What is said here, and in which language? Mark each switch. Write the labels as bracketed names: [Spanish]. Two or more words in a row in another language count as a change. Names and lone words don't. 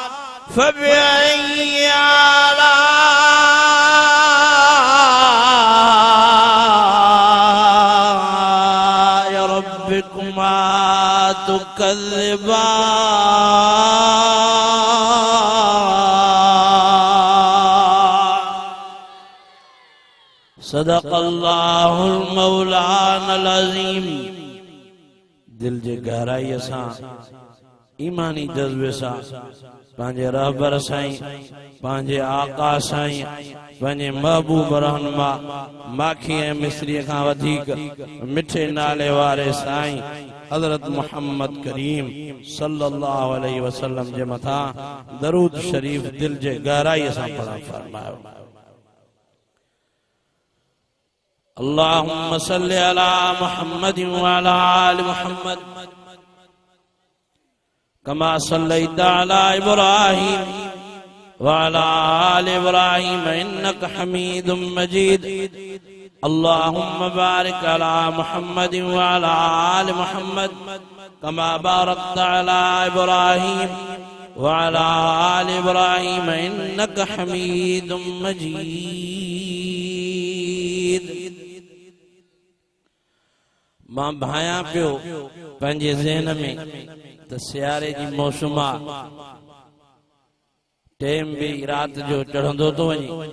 [Arabic] فبأي آلاء ربكما تكذبان؟ صدق الله المولانا العظيم. [Sindhi] دل جے گہرائی اساں ईमानी जज्बे सां पंहिंजे रहबर साईं पंहिंजे आका साईं पंहिंजे महबूब रहनुमा माखी ऐं मिस्रीअ खां वधीक मिठे नाले वारे साईं हज़रत मुहम्मद करीम [Arabic] صلى الله عليه وسلم [Sindhi] जे मथां दरूद शरीफ दिल जे गहराईअ सां पढ़ण फरमायो। [Arabic] اللهم صل على محمد وعلى آل محمد كما صليت على إبراهيم وعلى آل إبراهيم إنك حميد مجيد. اللهم بارك على محمد وعلى آل محمد كما باركت على إبراهيم وعلى آل إبراهيم إنك حميد مجيد. [Sindhi] मां भाया पियो पंहिंजे ज़हन में त सियारे जी मौसम आ, टेम भी रात जो चढ़ंदो तो वञे।